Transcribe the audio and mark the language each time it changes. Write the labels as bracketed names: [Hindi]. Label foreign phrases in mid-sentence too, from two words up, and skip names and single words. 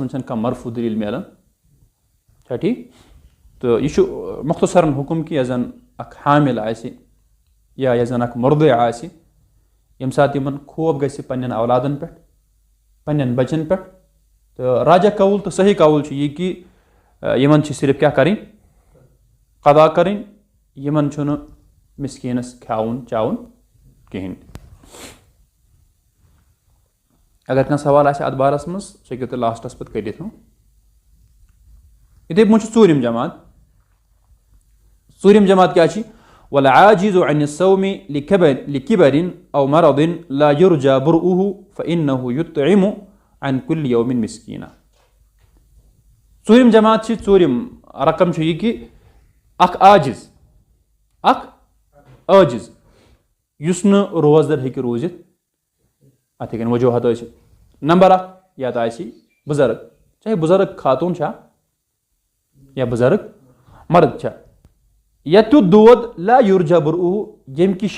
[Kashmiri] منٛز چھنہٕ کانٛہہ مرفوٗع دٔلیٖل مِلان چھا ٹھیٖک تہٕ یہِ چھُ مختصرن حُکم کہِ یۄس زن اکھ حامل آسہِ یا یۄس زن اکھ مُرضع آسہِ ییٚمہِ ساتہٕ یِمن خوف گژھِ پننٮ۪ن اولادن پٮ۪ٹھ پننٮ۪ن بچن پٮ۪ٹھ تہٕ راجہ قول تہٕ صحیح قول چھُ یہِ کہِ یِمن چھِ صرف کیٛاہ کرٕنۍ قضا کرٕنۍ یِمن چھُنہٕ مسکیٖنس کھیاوُن چاوُن کِہینۍ اگر کانٛہہ سوال آسہِ اتھ بارس منٛز سُہ ہیٚکِو تُہۍ لاسٹس پتہٕ کٔرِتھ یِتھٕے پٲٹھۍ چھُ ژوٗرِم جماعت کیٛاہ چھِ [Arabic] والعاجز عن الصوم لكبر او مرض لا يرجى برؤه فإنه يطعم عن كل يوم مسكينا [Kashmiri] ژوٗرِم جماعت چھِ ژوٗرِم رقم چھُ یہِ کہِ اکھ عاجز یُس نہٕ روزدر ہیٚکہِ روٗزِتھ اتھ ہیٚکن وجوہات ٲسِتھ نمبر اکھ یا تہٕ آسہِ بُزرگ چاہے بُزرگ خاتوٗن چھا یا بُزرگ مرد چھا یا تیُتھ دود [Arabic] لا یُرجا برؤہ [Kashmiri] ییٚمہِ کہِ